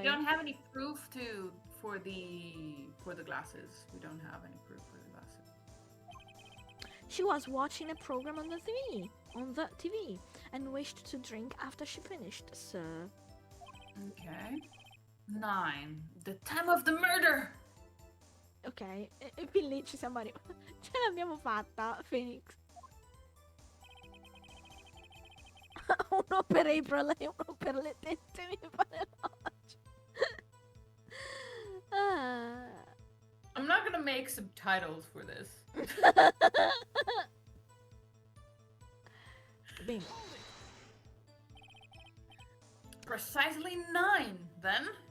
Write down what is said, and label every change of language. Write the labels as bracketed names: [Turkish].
[English] We don't have any proof for the glasses. We don't have any proof for the glasses. She was watching a program on the TV, and wished to drink after she finished, sir. Okay. 9. The time of the murder. [Italian] Ok, e fin lì ci siamo arrivati. Ce l'abbiamo fatta, Phoenix. Uno per April e uno per le tette, mi pare oggi. [English] I'm not gonna make subtitles for this. [Italian] Bene. [English] Precisely 9, then?